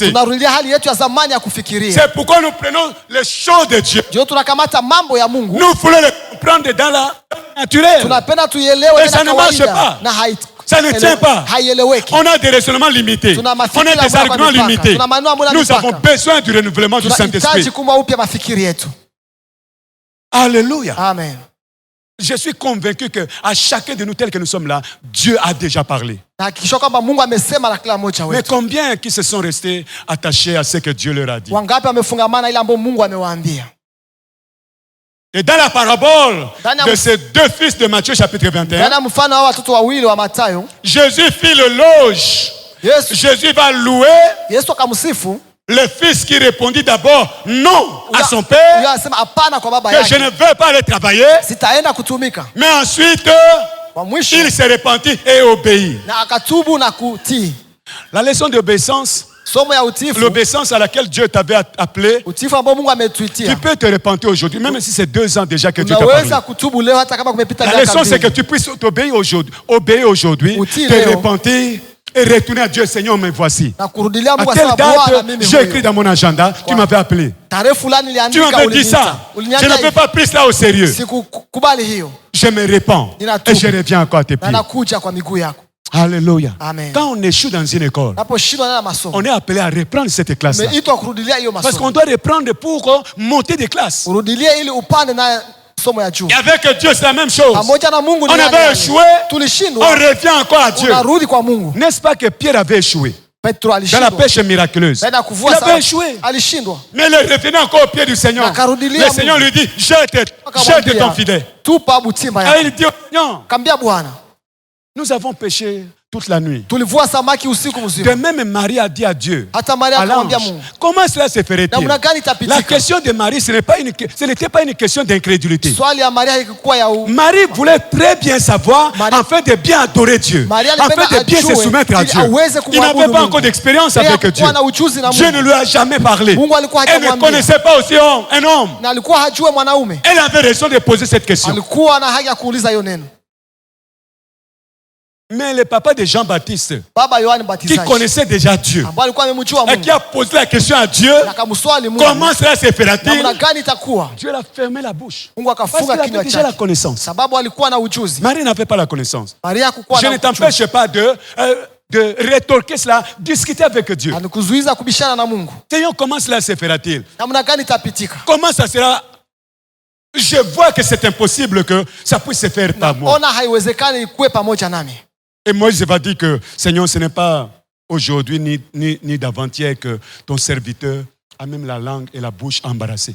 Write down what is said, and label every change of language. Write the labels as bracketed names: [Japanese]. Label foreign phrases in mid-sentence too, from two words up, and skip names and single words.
[Swahili] tunarudia hali yetu ya zamani ya kufikiria. [French] C'est pourquoi nous prenons les choses de Dieu. [Swahili] Ndio tunakamata mambo ya Mungu, [French] Nous voulons les comprendre dans la naturelle. [Swahili] tunapenda tuielewe [French] Et ça [Swahili] tena [French] ne marche [Swahili] kawaida [French] pas. [Swahili] na [French] Ça ne tient pas. [Swahili] haieleweki. [French] On a des raisonnements limités. [Swahili] Tuna [French] On a [Swahili] mafikiri [French] des [Swahili] ambayo [French] arguments [Swahili] yamepaka. [French] limités. [Swahili] Tuna maneno ambayo [French] Nous [Swahili] yamepaka. [French] avons besoin du renouvellement du [Swahili] Tunahitaji [French] Saint-Esprit. [Swahili] kumwa upya mafikiri yetu. [French] Alléluia. [Swahili] Amen. [French] Je suis convaincu que à chacun de nous tels que nous sommes là, Dieu a déjà parlé. [Swahili] Na hakikisha kwamba Mungu amesema na kila mmoja [French] Mais [Swahili] wetu. [French] combien qui se sont restés attachés à ce que Dieu leur a dit? [Swahili] Wangapi wamefungamana ile ambayo Mungu amewaambia? [French] Et dans la parabole Dans de ces deux fils de Matthieu chapitre 21, [Swahili] Ndani mfano wa watoto wawili wa Mathayo, [French] Jésus fit le loge. Jésus va louer [Swahili] Yesu akamsifu. [French] le fils qui répondit d'abord non à son [Swahili] Huyo [French] père, [Swahili] anasema hapana kwa baba [French] que je [Swahili] yake. [French] ne veux pas aller travailler. [Swahili] Sitaenda kutumika. [French] Mais ensuite, [Swahili] Kwa mwisho [French] il se repentit et obéit. [Swahili] na akatubu na kutii. [French] La leçon d'obéissance, [Swahili] Somo ya utifu, [French] l'obéissance à laquelle Dieu t'avait appelé, [Swahili] utifu ambao Mungu [French] tu [Swahili] ametuitia. [French] peux te repentir aujourd'hui, même si c'est 2 ans déjà que Dieu t'a [Swahili] Unaweza [French] parlé. [Swahili] kutubu leo hata kama kumepita [French] La [Swahili] miaka [French] leçon, c'est que [Swahili] mbili. [French] tu puisses t'obéir aujourd'hui, [Swahili] Utii [French] te [Swahili] leo. [French] repentir et retourner à Dieu. Seigneur, me voici. [Swahili] Na kurudilia [French] À [Swahili] Mungu [French] telle [Swahili] asema Bwana [French] date, [Swahili] mimi [French] j'ai écrit [Swahili] huyu. [French] dans mon agenda, tu m'avais appelé. [Swahili] Tarehe fulani [French] Tu [Swahili] niliandika [French] m'avais dit ça. Je [Swahili] Uliniambia [French] ne peux [Swahili] hivi. [French] pas prendre cela au sérieux. [Swahili] Sikukubali hiyo. [French] Je me répands et je reviens encore à tes [Swahili] Na [French] pieds. [Swahili] nakuja kwa miguu yako. [French] Alléluia. [Swahili] Amen. [French] Quand on échoue dans une école, [Swahili] Naposhindwa na masomo. [French] on est appelé à reprendre cette classe-là. [Swahili] Umeitwa kurudilia hiyo [French] Parce qu'on [Swahili] masomo. [French] doit reprendre pour monter des classes. [Swahili] Urudilie ili upande na somo ya juu. [French] Et avec Dieu, c'est la même chose. [Swahili] Pamoja na Mungu [French] On [Swahili] ni [French] avait [Swahili] yale yale. [French] échoué, on [Swahili] Tulishindwa, [French] revient encore à Dieu. [Swahili] unarudi kwa Mungu. [French] N'est-ce pas que Pierre avait échoué [Swahili] Petro [French] dans la [Swahili] alishindwa. [French] pêche miraculeuse? [Swahili] Baada ya [French] Il [Swahili] kuvua [French] avait [Swahili] samaki, [French] échoué. [Swahili] alishindwa. [French] Mais il revenait encore au pied du Seigneur. [Swahili] Akarudilia [French] Le Seigneur lui dit, jette ton filet. [Swahili] Tupa butimba [French] Et [Swahili] yako. [French] il dit, non, [Swahili] Kambia Bwana, [French] nous avons péché toute la nuit. [Swahili] tulivua samaki usiku [French] De [Swahili] mzima. [French] même, Marie a dit à Dieu, [Swahili] Hata Maria [French] à l'ange, [Swahili] akamwambia Mungu, [French] comment cela se ferait-il? [Swahili] namna gani [French] La [Swahili] itapitika? [French] question de Marie, ce n'était pas une question d'incrédulité. [Swahili] Swali ya Maria haikuwa ya [French] Marie voulait très bien savoir, Marie- afin de bien adorer Dieu, [Swahili] Maria [French] afin [Swahili] alipenda [French] de bien se [Swahili] ajue, [French] soumettre à [Swahili] ili [French] Dieu. [Swahili] aweze [French] Il [Swahili] kumwabudu [French] n'avait pas [Swahili] Mungu. [French] encore d'expérience [Swahili] Yeye [French] avec Dieu. [Swahili] hakuwa na ujuzi na [French] Dieu [Swahili] Mungu. [French] ne lui a jamais parlé. [Swahili] Mungu alikuwa [French] Elle ne [Swahili] hajamwambia. [French] connaissait pas aussi un homme. [Swahili] Na alikuwa hajue mwanaume. [French] Elle avait raison de poser cette question. [Swahili] Alikuwa na haki ya kuuliza hiyo neno. [French] Mais le papa de Jean-Baptiste, [Swahili] Baba Yohani [French] qui [Swahili] Mbatizaji, [French] connaissait déjà Dieu, [Swahili] ambaye alikuwa amemjua [French] et qui [Swahili] Mungu, [French] a posé la question à Dieu, [Swahili] na akamswali Mungu, [French] comment cela se fera-t-il? [Swahili] namna gani itakuwa? [French] Dieu a fermé la bouche. [Swahili] Mungu [French] Parce [Swahili] akafunga [French] qu'il avait [Swahili] kinywa [French] déjà la [Swahili] chake. [French] connaissance. [Swahili] Sababu alikuwa na ujuzi. [French] Marie n'avait pas la connaissance. [Swahili] Maria hakukuwa [French] Je [Swahili] na [French] ne [Swahili] ujuzi. [French] t'empêche pas de rétorquer cela, discuter avec Dieu. [Swahili] Alikuzuiza kubishana na Mungu. [French] Seigneur, comment cela se fera-t-il? [Swahili] Namna gani itapitika? [French] Comment ça sera? Je vois que c'est impossible que ça puisse se faire par moi. [Swahili] Ona haiwezekani ikuwe pamoja nami. [French] Et Moïse va dire que, Seigneur, ce n'est pas aujourd'hui ni d'avant-hier que ton serviteur a même la langue et la bouche embarrassées.